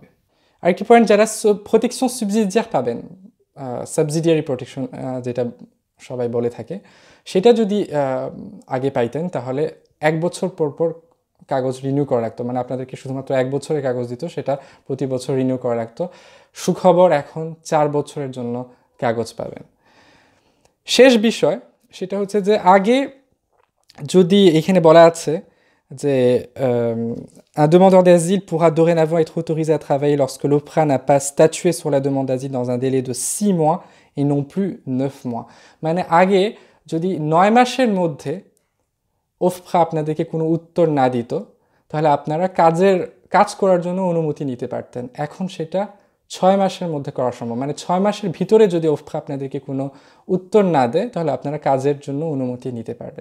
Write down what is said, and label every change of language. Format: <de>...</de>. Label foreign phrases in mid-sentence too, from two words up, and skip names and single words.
<bn>আরেকটি পয়েন্ট, যারা</bn> <fr>protection subsidiaire</fr> <bn>পাবেন,</bn> <en>subsidiary protection</en> <bn>যেটা সবাই বলে থাকে, সেটা যদি আগে পাইতেন, তাহলে 1 বছর পর পর কাগজ রিনিউ করা লাগতো। মানে আপনাদেরকে শুধুমাত্র 1 বছরের কাগজ দিত, সেটা প্রতি বছর রিনিউ করা লাগতো। সুখবর, এখন 4 বছরের জন্য কাগজ পাবেন। শেষ বিষয় সেটা হচ্ছে যে, আগে যদি এখানে বলা আছে যে</bn> <fr>un demandeur d'asile pourra dorénavant être autorisé à travailler lorsque l'OFPRA n'a pas statué sur la demande d'asile dans un délai de 6 mois et non plus 9 mois.</fr> <bn>মানে আগে যদি 9 মাসের মধ্যে ওফপ্রা আপনাদেরকে কোনো উত্তর না দিত, তাহলে আপনারা কাজ করার জন্য অনুমতি নিতে পারতেন। এখন সেটা 6 মাসের মধ্যে করা সম্ভব। মানে 6 মাসের ভিতরে যদি ওফপ্রা আপনাদেরকে কোনো উত্তর না দেয়, তাহলে আপনারা কাজের জন্য অনুমতি নিতে পারবেন।</bn>